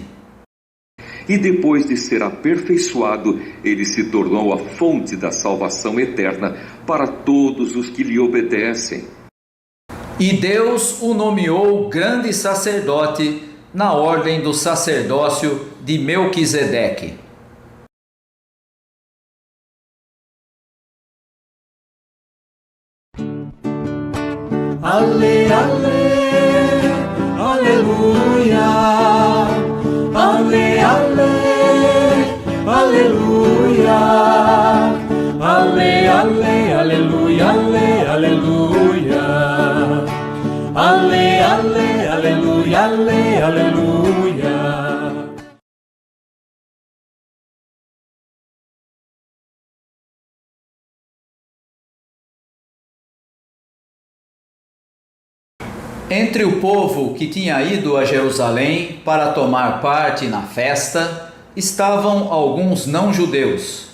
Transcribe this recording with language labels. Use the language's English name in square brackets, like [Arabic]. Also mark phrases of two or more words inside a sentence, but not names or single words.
[Portuguese] E depois de ser aperfeiçoado, ele se tornou a fonte da salvação eterna para todos os que lhe obedecem. E Deus o nomeou grande sacerdote na ordem do sacerdócio de Melquisedeque. Ale, ale, aleluia. Ale, ale, aleluia. Ale, ale, aleluia, ale, aleluia. Ale, ale, aleluia, ale, aleluia. Entre o povo que tinha ido a Jerusalém para tomar parte na festa, estavam alguns não-judeus.